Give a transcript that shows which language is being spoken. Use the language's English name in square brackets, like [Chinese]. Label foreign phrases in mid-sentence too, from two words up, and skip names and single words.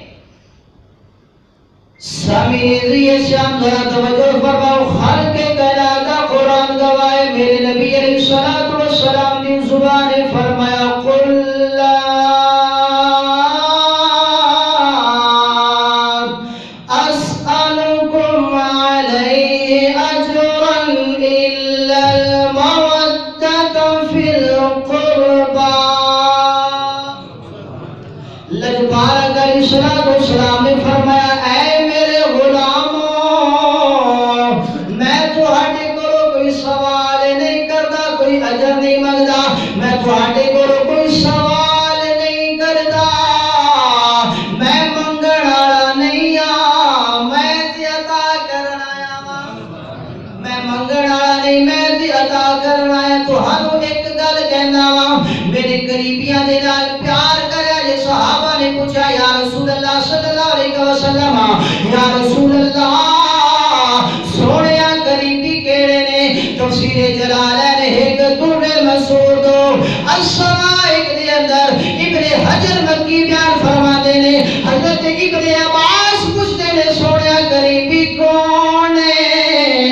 [Urdu] سامعین شام ذرا توجہ فرماؤ، خالق کائنات کا قرآن گواہ میرے نبی [Arabic] علیہ الصلوۃ والسلام [Urdu] کی زبان نے فرمایا [Arabic] قل لا اسألکم علیہ اجرا الا المودۃ فی القربى۔ [Punjabi] لجپال [Arabic] علیہ الصلوۃ والسلام [Punjabi] نے فرمایا اے میرے غلاموں، میں تہاڈے کولوں کوئی سوال نہیں کرتا، کوئی اجر نہیں منگتا، میں تہاڈے کولوں کوئی سوال نہیں کرتا، میں منگن والا نہیں ہاں، میں تے عطا کرن آیا ہاں، میں منگن والا نہیں، میں تے عطا کرن آیا۔ تہانوں ایک گل کہنا وا، میرے قریبیاں دے نال پیار کریا جے۔ صحابہ نے پوچھا یا رسول اللہ [Arabic] صلی اللہ علیہ وسلم، [Punjabi] یا رسول اللہ سونیا قریبی کیڑے نے؟ تفسیر جلالین ایک در منصور دو السمائک دے اندر ابن حجر مکی بیان فرماتے نے، حضرت ابن عباس پوچھتے نے سونیا قریبی کون ہے؟